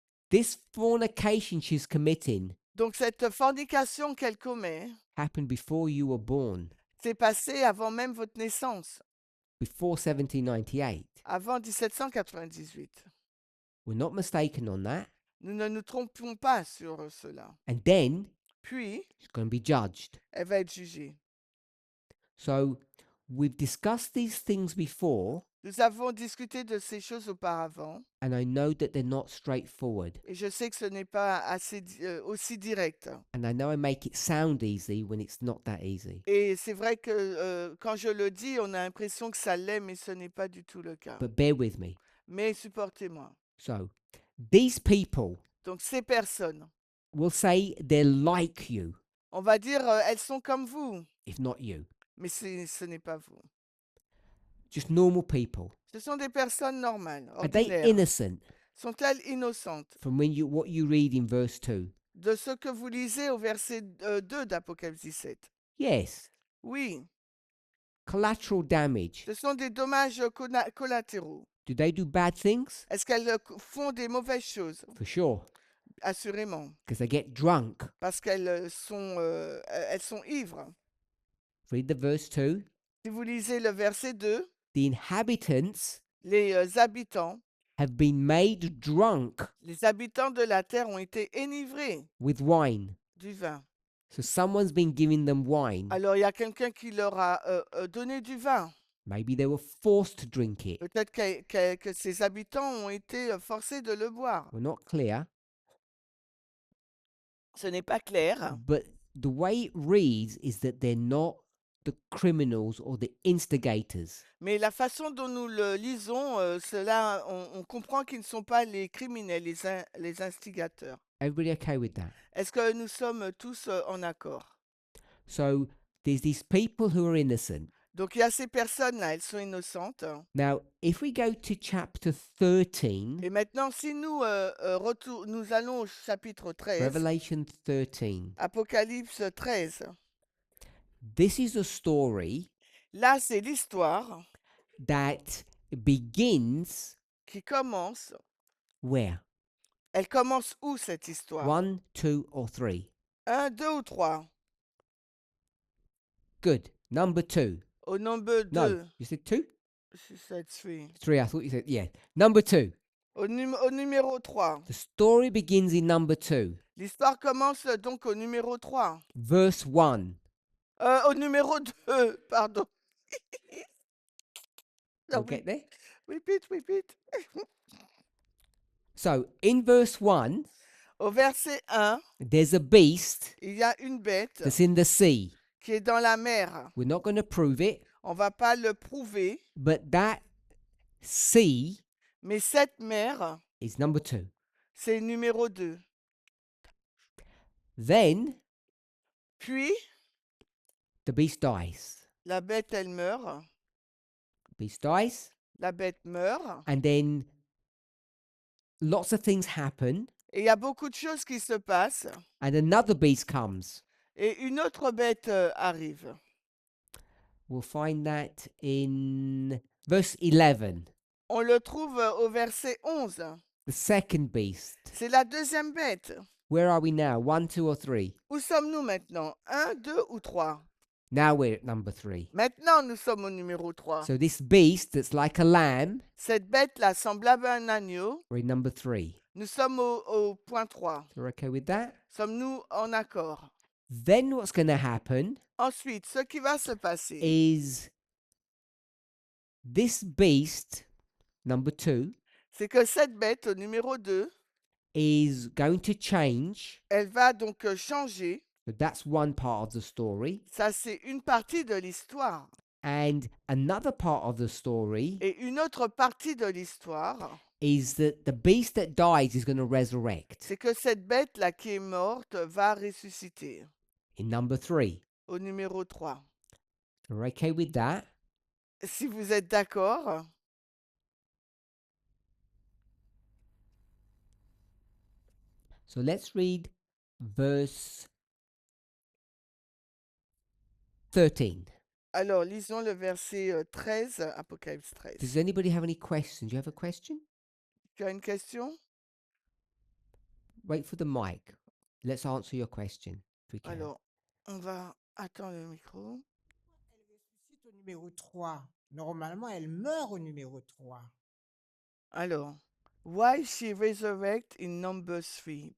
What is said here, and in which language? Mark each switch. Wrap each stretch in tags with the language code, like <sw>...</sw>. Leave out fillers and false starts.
<en>This fornication she's committing</en> <fr>Donc cette fornication qu'elle commet</fr> <en>happened before you were born,</en> <fr>s'est passée avant même votre naissance,</fr> <en>before 1798.</en> <fr>avant 1798.</fr> <en>We're not mistaken on that.</en> <fr>Nous ne nous trompons pas sur cela.</fr> <en>And then</en> <fr>Puis,</fr> <en>she's going to be judged.</en> <fr>elle va être jugée.</fr> <en>So we've discussed these things before,</en> <fr>Nous avons discuté de ces choses auparavant,</fr> <en>and I know that they're not straightforward.</en> <fr>et je sais que ce n'est pas aussi direct.</fr> <en>And I know I make it sound easy when it's not that easy.</en> <fr>Et c'est vrai que quand je le dis, on a l'impression que ça l'est, mais ce n'est pas du tout le cas.</fr> <en>But bear with me.</en> <fr>Mais supportez-moi.</fr> <en>So these people</en> <fr>Donc ces personnes,</fr> <en>will say they're like you,</en> <fr>on va dire, elles sont comme vous,</fr> <en>if not you.</en> <fr>mais ce n'est pas vous.</fr> <en>Just normal people.</en> <fr>Ce sont des personnes normales,</fr> <en>Are they</en> <fr>ordinaires.</fr> <en>innocent</en> <fr>Sont-elles innocentes</fr> <en>from what you read in verse 2?</en> <fr>de ce que vous lisez au verset 2 d'Apocalypse 17?</fr> <en>Yes.</en> <fr>Oui,</fr> <en>Collateral damage.</en> <fr>ce sont des dommages collatéraux.</fr> <en>Do they do bad things?</en> <fr>Est-ce qu'elles font des mauvaises choses?</fr> <en>For sure.</en> <fr>Assurément,</fr> <en>Because they get drunk.</en> <fr>parce qu'elles sont ivres.</fr> <en>Read the verse 2.</en> <fr>Si vous lisez le verset 2,</fr> <en>The inhabitants</en> <fr>les habitants,</fr> <en>have been made drunk</en> <fr>les habitants de la terre ont été enivrés</fr> <en>with wine.</en> <fr>du vin.</fr> <en>So someone's been giving them wine.</en> <fr>Alors il y a quelqu'un qui leur a donné du vin.</fr> <en>Maybe they were forced to drink it.</en> <fr>Peut-être que ces habitants ont été forcés de le boire.</fr> <en>We're not clear.</en> <fr>Ce n'est pas clair,</fr> <en>But the way it reads is that they're not the criminals or the instigators.</en> <fr>mais la façon dont nous le lisons, cela, on comprend qu'ils ne sont pas les criminels, les instigateurs.</fr> <en>Everybody okay with that?</en> <fr>Est-ce que nous sommes tous en accord?</fr> <en>So there's these people who are innocent.</en> <fr>Donc il y a ces personnes-là, elles sont innocentes.</fr> <en>Now, if we go to chapter 13,</en> <fr>Et maintenant, si nous, nous allons au chapitre 13,</fr> <en>Revelation 13,</en> <fr>Apocalypse 13,</fr> <en>this is a story</en> <fr>là, c'est l'histoire</fr> <en>that begins</en> <fr>qui commence.</fr> <en>where?</en> <fr>Elle commence où, cette histoire?</fr> <en>1, 2, or 3?</en> <fr>1, 2 ou 3?</fr> <en>Good. Number 2.</en> <fr>Au nombre 2.</fr> <en>No, you said 2? She said 3. 3, I thought you said, yeah. Number 2.</en> <fr>Au numéro 3.</fr> <en>The story begins in number 2.</en> <fr>L'histoire commence donc au numéro 3.</fr> <en>Verse 1.</en> <fr>Au numéro 2, pardon.</fr> <en>We'll get there. Repeat. So, in verse 1,</en> <fr>Au verset 1,</fr> <en>there's a beast</en> <fr>il y a une bête</fr> <en>that's in the sea.</en> <fr>qui est dans la mer.</fr> <en>We're not going to prove it,</en> <fr>On ne va pas le prouver,</fr> <en>but that sea</en> <fr>mais cette mer,</fr> <en>is number 2.</en> <fr>c'est numéro 2.</fr> <en>Then</en> <fr>Puis,</fr> <en>the beast dies.</en> <fr>la bête, elle meurt.</fr> <en>Beast dies,</en> <fr>La bête meurt.</fr> <en>and then lots of things happen,</en> <fr>Et il y a beaucoup de choses qui se passent.</fr> <en>and another beast comes.</en> <fr>Et une autre bête arrive.</fr> <en>We'll find that in verse 11.</en> <fr>On le trouve au verset 11.</fr> <en>The second beast.</en> <fr>C'est la deuxième bête.</fr> <en>Where are we now? 1, 2, or 3?</en> <fr>Où sommes-nous maintenant? 1, 2 ou 3?</fr> <en>Now we're at number 3.</en> <fr>Maintenant, nous sommes au numéro 3.</fr> <en>So this beast that's like a lamb,</en> <fr>Cette bête-là, semblable à un agneau,</fr> <en>we're in number 3.</en> <fr>nous sommes au point 3.</fr> <en>So we're okay with that?</en> <fr>Sommes-nous en accord?</fr> <en>Then what's going to happen</en> <fr>Ensuite, ce qui va se passer,</fr> <en>is this beast, number 2,</en> <fr>c'est que cette bête, au numéro 2,</fr> <en>is going to change.</en> <fr>elle va donc changer.</fr> <en>So that's one part of the story.</en> <fr>Ça, c'est une partie de l'histoire.</fr> <en>And another part of the story</en> <fr>Et une autre partie de l'histoire,</fr> <en>is that the beast that dies is going to resurrect</en> <fr>c'est que cette bête-là qui est morte va ressusciter.</fr> <en>in number 3.</en> <fr>Au numéro 3.</fr> <en>So we're okay with that?</en> <fr>Si vous êtes d'accord,</fr> <en>So let's read verse 13.</en> <fr>alors lisons le verset 13, Apocalypse 13.</fr> <en>Does anybody have any questions? Do you have a question?</en> <fr>Tu as une question?</fr> <en>Wait for the mic. Let's answer your question if we can.</en> <fr>Alors, on va attendre le micro. Elle ressuscite au numéro 3. Normalement, elle meurt au numéro 3.</fr> <en>Alors, why she resurrect in number 3?</en>